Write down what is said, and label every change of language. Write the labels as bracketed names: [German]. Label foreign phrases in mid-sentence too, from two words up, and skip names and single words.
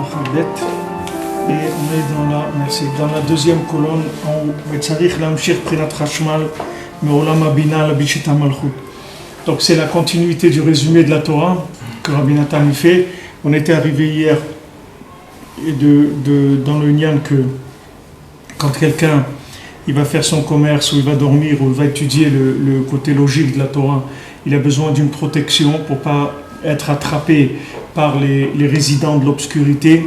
[French] ב' et on est dans la deuxième colonne en haut. [Hebrew] וצריך להמשיך בחינת חשמל מעולם הבינה לבישת המלכות. [French] Donc c'est la continuité du résumé de la Torah que Rabbi Nathan y fait. On était arrivé hier dans le Nyan que quand quelqu'un il va faire son commerce ou il va dormir ou il va étudier le côté logique de la Torah, il a besoin d'une protection pour ne pas être attrapé par les résidents de l'obscurité.